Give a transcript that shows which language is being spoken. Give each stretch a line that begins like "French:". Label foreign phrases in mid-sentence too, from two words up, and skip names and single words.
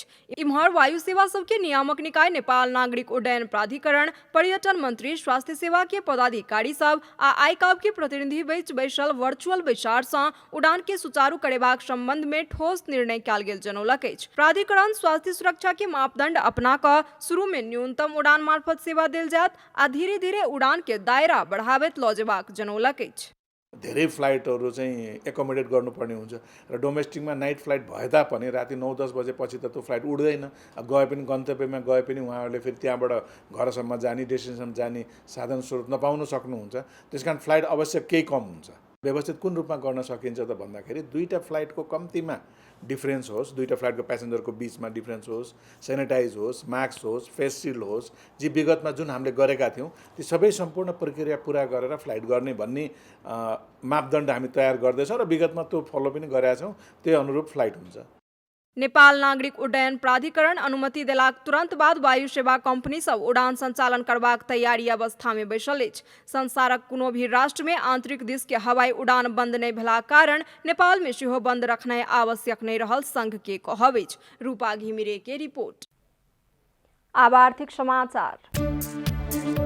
Maithili: इम्हर वायु सेवा सबके नियामक निकाय नेपाल नागरिक उड्डयन प्राधिकरण, पर्यटन मंत्री, स्वास्थ्य सेवा के पदाधिकारी सब आ आईकाब के प्रतिनिधि बीच बैसल वर्चुअल बैसार सँ उड़ान के सुचारू करेबाक संबंध में ठोस निर्णय कयल गेल जनौलक अछि। प्राधिकरण स्वास्थ्य सुरक्षा के मापदंड अपना क शुरू में न्यूनतम उड़ान मार्फत सेवा देल जायत आ धीरे धीरे उड़ान के दायरा बढ़ावैत ल जेबाक जनौलक अछि।
Nepali: धेरै फ्लाइटहरु चाहिँ एकोमोडेट गर्नुपर्ने हुन्छ र डोमेस्टिकमा
English: night flight
Nepali: भए तापनि राति 9-10 बजेपछि त त्यो फ्लाइट उड्दैन। गए पनि गन्तव्यमा गए पनि उहाँहरूले फेरि त्यहाँबाट घरसम्म जाने डेस्टिनेसन जाने साधन स्रोत नपाउन सक्नुहुन्छ। त्यसकारण फ्लाइट अवश्य केही कम हुन्छ। व्यवस्थित कुन रूपमा गर्न सकिन्छ त भन्दाखेरि दुईटा फ्लाइटको कम्तीमा डिफरेन्स होस्, दुईटा
English: flight passenger
Nepali: बीचमा डिफरेन्स होस्, सेनिटाइज होस्, मास्क होस्,
English: face shield
Nepali: होस्, जी विगतमा जुन हामीले गरेका थियौँ ती सबै सम्पूर्ण प्रक्रिया पूरा गरेर फ्लाइट गर्ने भन्ने मापदण्ड हामी तयार गर्दैछौँ र विगतमा त्यो फलो पनि गरेका छौँ। त्यही अनुरूप फ्लाइट हुन्छ।
Maithili: नेपाल नागरिक उड्डयन प्राधिकरण अनुमति देलाक तुरंत बाद वायु सेवा कंपनी सब उड़ान संचालन करबाक तैयारी अवस्था में बैसल अछि। संसारक कोनो भी राष्ट्र में आंतरिक दिश के हवाई उड़ान बंद नहीं भेला कारण नेपाल में सेहो बंद रखनाई आवश्यक नहीं रहल संघ के कहब अछि। रूपा घिमिरे के रिपोर्ट। आब आर्थिक समाचार।